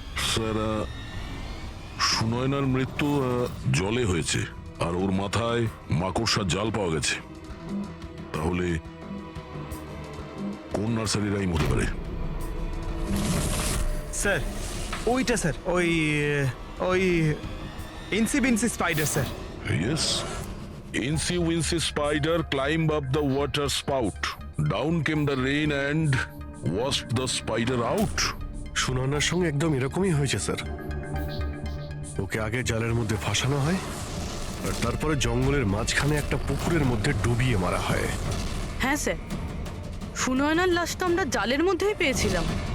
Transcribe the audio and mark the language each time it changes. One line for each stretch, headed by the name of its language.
Bangla: Sir সুনয়নার মৃত্যু জলে হয়েছে, আর ওর মাথায় মাকড়সার জাল পাওয়া গেছে। তাহলে কোন নার্সারি রাইম হতে পারে? স্যার ওইটা স্যার, ওই ইনসি বিনসি spider sir.
English: Yes. Incy Wincy spider climbed up the water spout. Down came the rain and washed the spider out.
Bangla: সুনয়নার সঙ্গে একদম এরকমই হয়েছে স্যার। ওকে আগে জালের মধ্যে ফাঁসানো হয়, আর তারপরে জঙ্গলের মাঝখানে একটা পুকুরের মধ্যে ডুবিয়ে মারা হয়। হ্যাঁ স্যার, সুনয়নার লাশ তো আমরা জালের মধ্যেই পেয়েছিলাম।